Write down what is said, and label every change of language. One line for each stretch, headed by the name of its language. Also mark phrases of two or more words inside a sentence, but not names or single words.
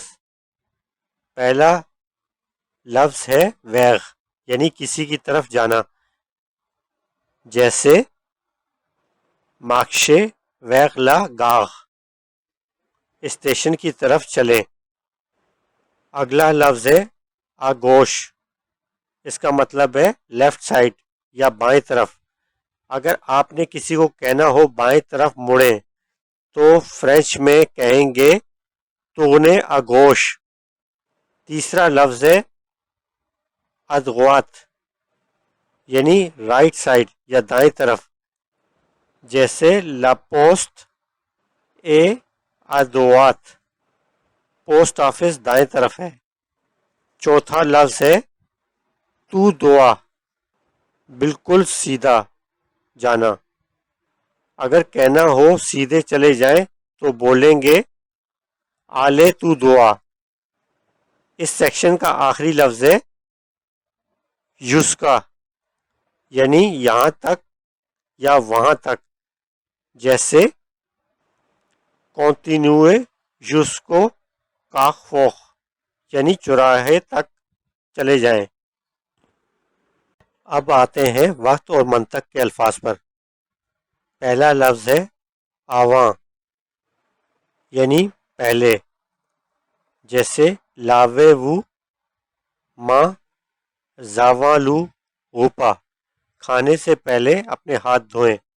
Urdu: پہلا لفظ ہے ویغ، یعنی کسی کی طرف جانا، جیسے
French: marchez vers la gare,
Urdu: اسٹیشن کی طرف چلیں۔ اگلا لفظ ہے
French: à gauche,
Urdu: اس کا مطلب ہے
English: left side
Urdu: یا بائیں طرف۔ اگر آپ نے کسی کو کہنا ہو بائیں طرف مڑیں تو فرینچ میں کہیں گے
French: tournez à gauche۔
Urdu: تیسرا لفظ ہے
French: à droite،
Urdu: یعنی
English: right side
Urdu: یا دائیں طرف، جیسے
French: la poste est à droite،
English: post office
Urdu: دائیں طرف ہے۔ چوتھا لفظ ہے
French: tout droit,
Urdu: بالکل سیدھا جانا۔ اگر کہنا ہو سیدھے چلے جائیں تو بولیں گے
French: allez tout droit۔
Urdu: اس سیکشن کا آخری لفظ ہے jusqu'à، یعنی یہاں تک یا وہاں تک، جیسے
French: continuez jusqu'au carrefour،
Urdu: یعنی چوراہے تک چلے جائیں۔ اب آتے ہیں وقت اور منطق کے الفاظ پر۔ پہلا لفظ ہے آواں، یعنی پہلے، جیسے
French: lavez vos mains avant le repas,
Urdu: کھانے سے پہلے اپنے ہاتھ دھوئیں۔